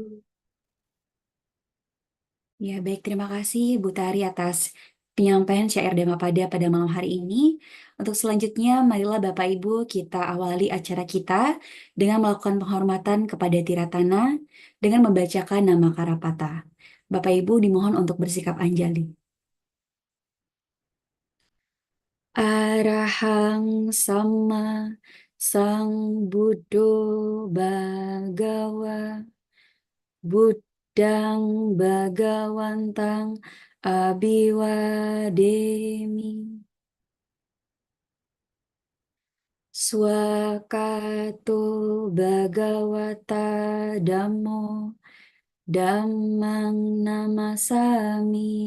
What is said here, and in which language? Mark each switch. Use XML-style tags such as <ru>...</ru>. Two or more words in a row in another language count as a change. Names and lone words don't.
<id>Ya, baik, terima kasih Bu Tari atas penyampaian syair Dhammapada pada malam hari ini. Untuk selanjutnya, marilah Bapak Ibu kita awali acara kita dengan melakukan penghormatan kepada Tiratana dengan membacakan nama Karapata. Bapak Ibu dimohon untuk bersikap anjali.</id> <pi>Arahang sama Sang Buddho Bhagawa Buddhang Bhagawantang Abiwademi Swakato Bhagawata Dhammo Dhammang Namasami</pi>